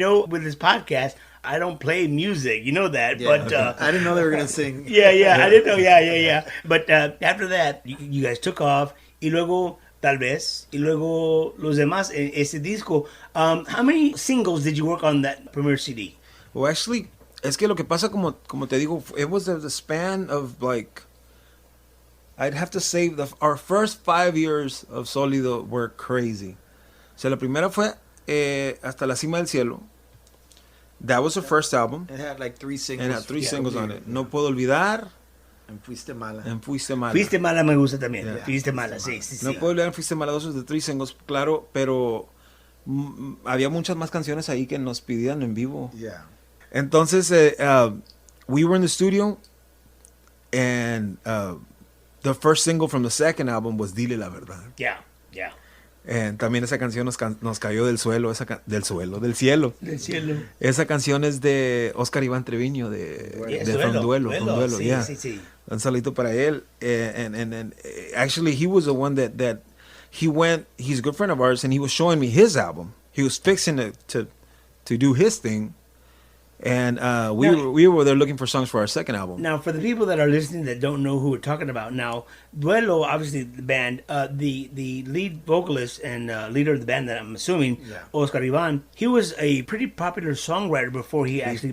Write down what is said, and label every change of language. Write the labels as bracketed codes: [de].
[en] With this podcast, I don't play music. You know that. Yeah, but I didn't know they were going to sing. Yeah, I didn't know. Yeah. But after that, you guys took off. [es] Y luego, tal vez. Y luego, los demás, ese disco. [en] How many singles did you work on that premiere CD? Well, actually, [es] es que lo que pasa, como te digo, [en] it was the span of like, I'd have to say our first 5 years of Solido were crazy. [es] O sea, la primera fue Hasta la Cima del Cielo. [en] That was the first album. It had like 3 singles. It had 3 singles on it. No Puedo Olvidar. And Fuiste Mala. [es] Fuiste Mala me gusta también. [en] Yeah. [es] Fuiste Mala, sí. No Puedo Olvidar, Fuiste Mala, [en] those were the 3 singles, [es] claro, pero había muchas más canciones ahí que nos pidían en vivo. [en] Yeah. [es] Entonces, [en] we were in the studio, and the first single from the second album was Dile la Verdad. Yeah. [es] También esa canción nos cayó del cielo. Del cielo. Esa canción es de Oscar Iván Treviño, de Duelo. Sí. Un saludito para él. [en] And actually, he was the one that he's a good friend of ours, and he was showing me his album. He was fixing to do his thing. And we were there looking for songs for our second album. Now, for the people that are listening that don't know who we're talking about, now, Duelo, obviously the band, the lead vocalist and leader of the band that I'm assuming, Oscar Ivan, he was a pretty popular songwriter before he actually...